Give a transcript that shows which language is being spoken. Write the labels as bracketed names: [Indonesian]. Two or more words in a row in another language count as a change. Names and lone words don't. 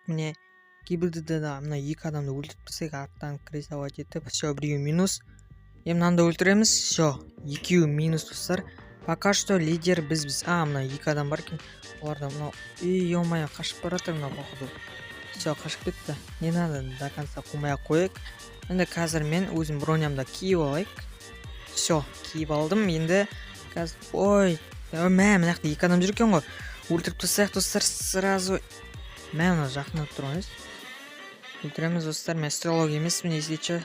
[Kazakh] Міне ГБД да мына 2 адамды өлтіріп тастайық, арттан кресовать етіп. Все, біреу минус. Мынаны өлтіреміз. Все, 2 минус достар. [Russian] Пока что [Kazakh] лидер біз. Мына 2 адам бар екен. Оларда мынау. Ё-майо, қашып бара жатыр мынау походу. Все, қашып кетті. [Russian] Не надо до конца [Kazakh] қумай-ақ қояйық. Енді қазір мен өзім бронямда киіп алайық. Все, киіп алдым. Енді қазір... Мына жақта 2 адам жүр екен ғой. Өлтіріп тастайық достар сразу. Мына жақындап тұрған ес. Өлтіреміз достар. Мен стрелок емеспін, есечі.